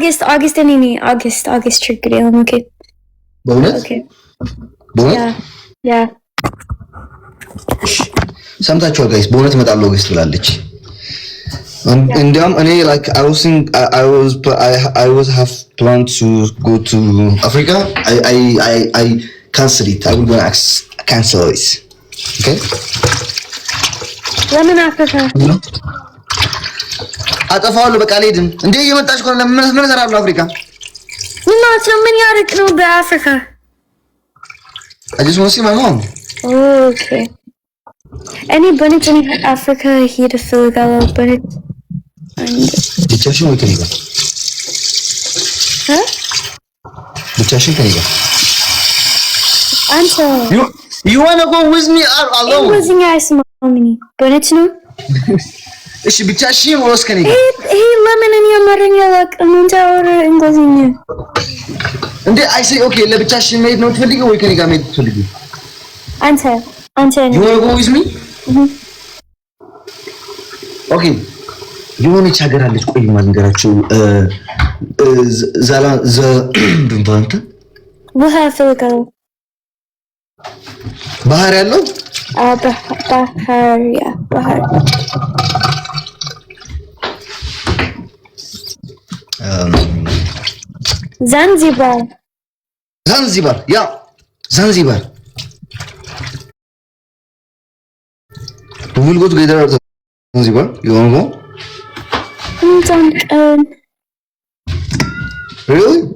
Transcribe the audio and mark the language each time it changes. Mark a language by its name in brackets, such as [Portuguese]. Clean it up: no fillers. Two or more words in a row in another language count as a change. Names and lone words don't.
[Amharic] ኦገስት ችግር የለም ኦኬ በእውነት ያ ሰምታችኋል ጋይስ በእውነት እመጣለሁ ኦገስት ብላለች እንዲያውም እኔ [English] like I was have planned to go to Africa I cancel it I will go cancel it okay [Amharic] ለምን አፍሪካ አጠፋዋለሁ በቃ አልሄድም እንዴ እየመጣች እኮ ምን እሰራለሁ አፍሪካ ምን ያርቅ ነው በአፍሪካ [English] I just want to see my mom [Amharic] okay እኔ በነጭ አፍሪካ ሄደ እፈልጋለሁ በነጭ ብቻሽን ወይ ከኔ ጋር ብቻሽን ከኔ ጋር አንተ [English] you want to go with me alone [Amharic] እንግሊዝኛ አይሰማም እኔ በነጭ ነው እሺ ብቻሽን ወይስ ከኔ ጋር ይሄ ለምን እኔ አማርኛ አላውቅም እንዴ አወራ እንግሊዝኛ እንዴ [English] I say okay [Amharic] ለብቻሽን መሄድ ነው የምትፈልጊው ወይ ከኔ ጋር መሄድ ትፈልጊው አንተ [English] you want to go with me okay [Amharic] የሆነች ሀገር አለች ቆይ ማልንገራችሁ ዛላ ድንባንተ ውሃ ፈልጋለሁ ባህር ያለው ባህር Zanzibar [English] yeah Zanzibar we will go together at Zanzibar you want to go really